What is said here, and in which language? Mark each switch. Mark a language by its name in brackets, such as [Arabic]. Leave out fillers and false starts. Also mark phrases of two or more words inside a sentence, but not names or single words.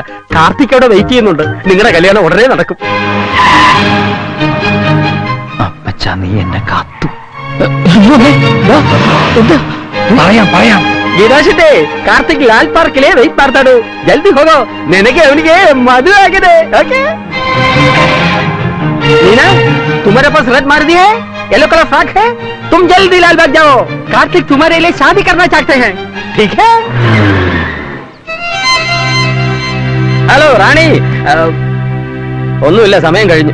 [Malayalam] കാർത്തിക് അവിടെ വെയിറ്റ് ചെയ്യുന്നുണ്ട്. നിങ്ങളുടെ കല്യാണം ഉടനെ നടക്കും. അപ്പച്ചാ നീ എന്നെ കാത്തു. പറയാം. ഗീതാശിട്ടേ കാർത്തിക് ലാൽ പാർക്കിലെ വെയിറ്റ് [Kannada] ಮಾಡ್ತಾಡು. ಜಲ್ದಿ ಹೋಗೋ, ನಿನಗೆ ಅವನಿಗೆ ಮದುವೆ ಆಗಿದೆ. ಓಕೆ [Hindi] मीना, तुम्हारे पास रेड मारुति है, येलो कलर फ्रॉक है, तुम जल्दी लाल बाग जाओ. कार्तिक तुम्हारे लिए शादी करना चाहते हैं, ठीक है? [Malayalam] ഹലോ റാണി, ഒന്നുമില്ല, സമയം കഴിഞ്ഞു.